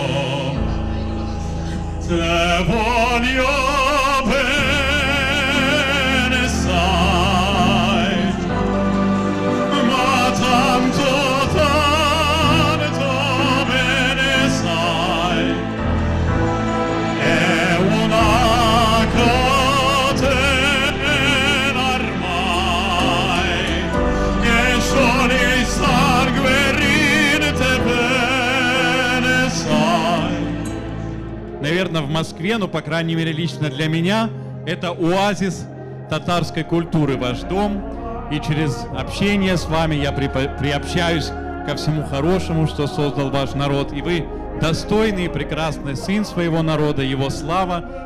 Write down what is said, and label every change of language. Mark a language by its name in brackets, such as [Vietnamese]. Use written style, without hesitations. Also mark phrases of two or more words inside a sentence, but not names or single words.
[Italian] Te voglio bene, sai, ma tanto, tanto bene sai, è una catena ormai che solo il sangue rinte bene sai. [Russian] Наверное, в Москве, ну, по крайней мере, лично для меня, это оазис татарской культуры, ваш дом. И через общение с вами я приобщаюсь ко всему хорошему, что создал ваш народ. И вы достойный и прекрасный сын своего народа, его слава.